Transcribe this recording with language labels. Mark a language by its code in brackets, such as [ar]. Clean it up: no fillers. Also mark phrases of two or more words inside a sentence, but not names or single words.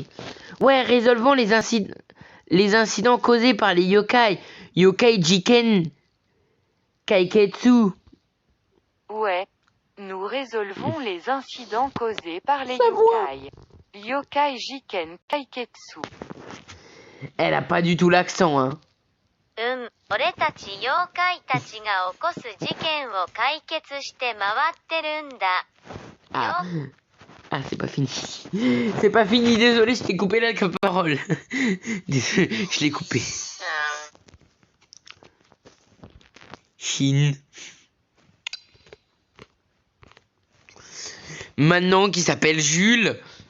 [fr] Ouais, résolvons les incidents causés par les yokai. [ja] 妖怪事件解決. [fr] Ouais. Nous résolvons les incidents causés par les yokai. [ja] 妖怪事件解決. [fr] Elle a pas du tout l'accent, hein. [ja] 俺たち妖怪たちが起こす事件を解決して回ってるんだ。 [fr] Ah, ah c'est pas fini. C'est pas fini, désolé, je t'ai coupé la parole. Désolé, je l'ai coupé. Shin. Maintenant qui s'appelle Jules.